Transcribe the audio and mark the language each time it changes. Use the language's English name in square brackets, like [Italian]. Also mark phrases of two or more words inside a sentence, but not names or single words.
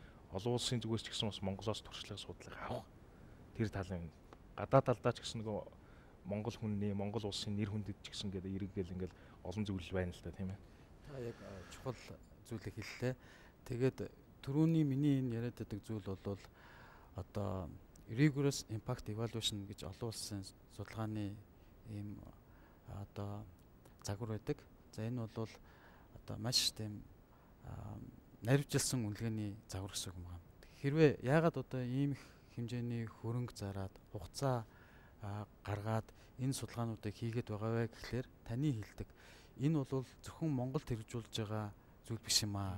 [Mongolian] Олон улсын зүгээс ч гэсэн бас Монголоос туршлага судлага авах тэр талын гадаад талдаа ч гэсэн нөгөө Монгол хүнний Монгол улсын нэр хүндэд ч гэсэн ингээд эргэл ингээд олон зүйл байна л да тийм ээ. Та яг чухал зүйлийг хэллээ. Тэгээд түрүүний миний энэ яриад байдаг зүйл бол одоо [English] rigorous impact evaluation [Mongolian] гэж олон улсын судалгааны ийм одоо загвар байдаг. За энэ бол одоо маш тийм наривчилсан үнэлгээний загвар гэсэн юм байна. Хэрвээ яагаад одоо ийм их хэмжээний хөрөнгө зараад хугацаа гаргаад энэ судалгаануудыг хийгээд байгаа вэ гэхлээр таны хэлдэг энэ бол зөвхөн Монголд хэрэгжүүлж байгаа зүйл биш юм аа.